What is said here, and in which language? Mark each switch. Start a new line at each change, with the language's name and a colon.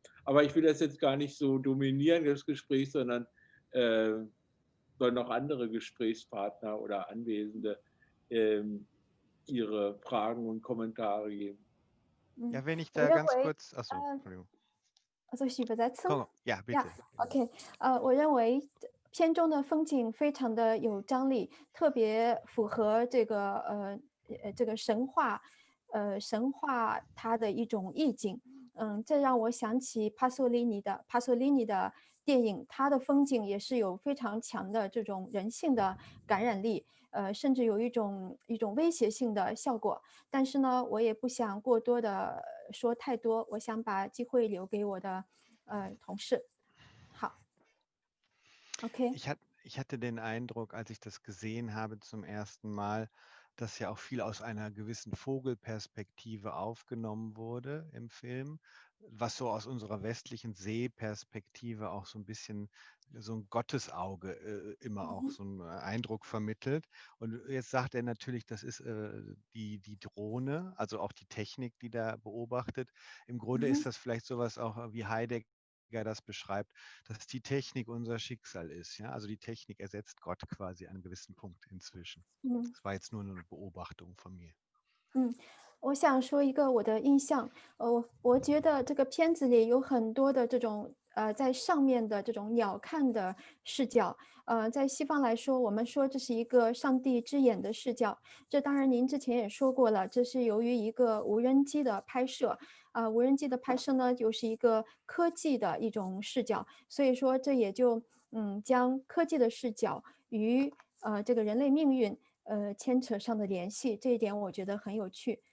German: Aber ich will das jetzt gar nicht so dominieren, das Gespräch, sondern sollen auch andere Gesprächspartner oder Anwesende ihre Fragen und Kommentare geben. Ja, wenn ich da ganz kurz, achso, Entschuldigung. Also ich übersetzen? Ja, bitte.
Chinese: Ja, OK，我认为片中的风景非常的有张力，特别符合这个神话它的一种意境。这让我想起帕索里尼的电影，它的风景也是有非常强的这种人性的感染力，甚至有一种威胁性的效果。但是呢，我也不想过多的说太多，我想把机会留给我的同事。好 ，OK。
German: Ich hatte den Eindruck, als ich das gesehen habe zum ersten Mal, dass ja auch viel aus einer gewissen Vogelperspektive aufgenommen wurde im Film, was so aus unserer westlichen Sehperspektive auch so ein bisschen so ein Gottesauge immer auch so einen Eindruck vermittelt. Und jetzt sagt er natürlich, das ist die Drohne, also auch die Technik, die da beobachtet. Im Grunde ist das vielleicht sowas auch wie Heidegger das beschreibt, dass die Technik unser Schicksal ist. Ja? Also die Technik ersetzt Gott quasi an einem gewissen Punkt inzwischen. Das war jetzt nur eine Beobachtung von mir.
Chinese: 我想说一个我的印象，我觉得这个片子里有很多的这种在上面的这种鸟瞰的视角，在西方来说，我们说这是一个上帝之眼的视角。这当然您之前也说过了，这是由于一个无人机的拍摄，无人机的拍摄呢，就是一个科技的一种视角，所以说这也就将科技的视角与这个人类命运牵扯上的联系，这一点我觉得很有趣。